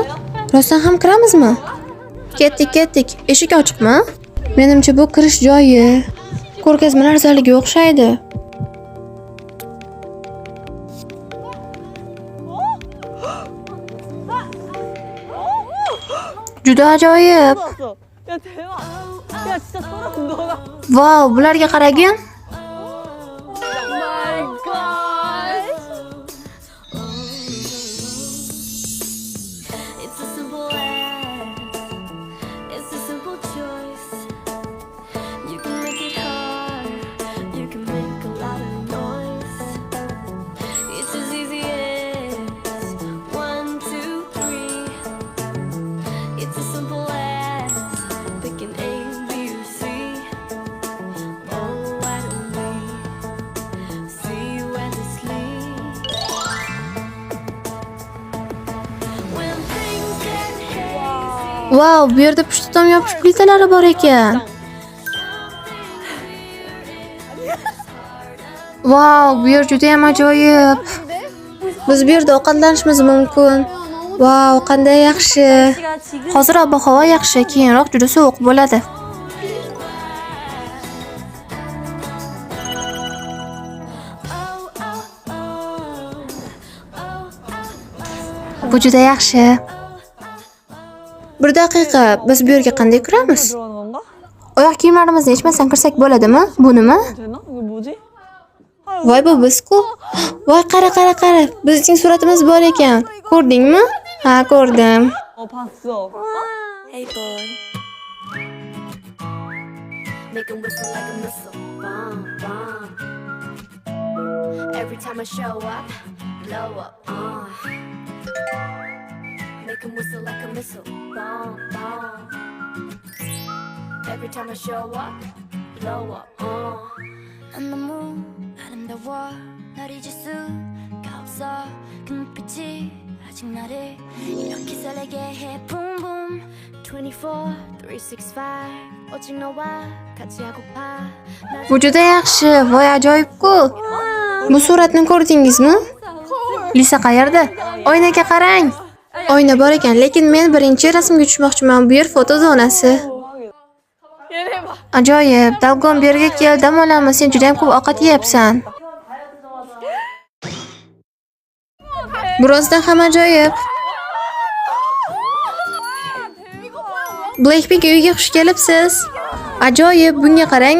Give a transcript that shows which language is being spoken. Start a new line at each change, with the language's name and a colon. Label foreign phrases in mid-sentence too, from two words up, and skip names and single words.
Uzbek: Rostdan ham kiramizmi? Ketdik. Eshik ochiqmi? Menimcha bu kirish joyi. Ko'rgazmalar zaliga o'xshaydi. Juda ajoyib.
Korean: 야 대박. 야 진짜 소름 돋아.
Uzbek: Vau, bularga qaragin.
English: My God. It's a simple act. It's a simple choice. You can make it hard. You can make a lot of noise. It's as easy as 1, 2, 3. It's as simple as picking A, B, or C. Oh, why don't we see you endlessly? When things get hazy.
Uzbek: Vau, bu yerda pushti tom yopish plitalari bor ekan. Vau, bu yer juda ham ajoyib. Biz bu yerda ovqatlanishimiz mumkin. Vau, qanday yaxshi. Hozir ob-havo yaxshi, keyinroq juda sovuq bo'ladi. Bu juda yaxshi. Bir daqiqa, biz bu yerga qanday kiramiz?
Korean: 들어가는 건가?
Uzbek: Oyoq kiyimlarimizni yechmasdan kirsak bo'ladimi? Bu nima?
Korean: 되나? 이거 뭐지?
Uzbek: Voy, bu biz-ku. Voy, qara. Bizning suratimiz bor ekan. Ko'rdingmi? Ha, ko'rdim.
Korean: 봤어.
English: Hey boy, make 'em whistle like a missile, bomb, bomb. Every time I show up, blow up, make 'em whistle like a missile, bomb, bomb. Every time I show up, blow up,
Korean: 난 너무 아름다워 널 잊을 수가 없어 그 눈빛이 아직 나를 이렇게 설레게 해
English: boom boom
Korean: 24, 365 오직 너와 같이 하고파
Uzbek: Bu juda yaxshi. Voy, ajoyib-ku. Bu suratni ko'rdingizmi? Lisa qayerda? Oynaga qarang. Oyna bor ekan, lekin men birinchi rasmga tushmoqchiman. Bu yer foto zonasi.
Korean: 얘네 봐.
Uzbek: Ajoyib. Dalgon bu yerga kel, dam olamiz. Sen juda ham ko'p ovqat yeyapsan. Birozdan ham ajoyib. Blackpink uyiga xush kelibsiz. Ajoyib, bunga qarang.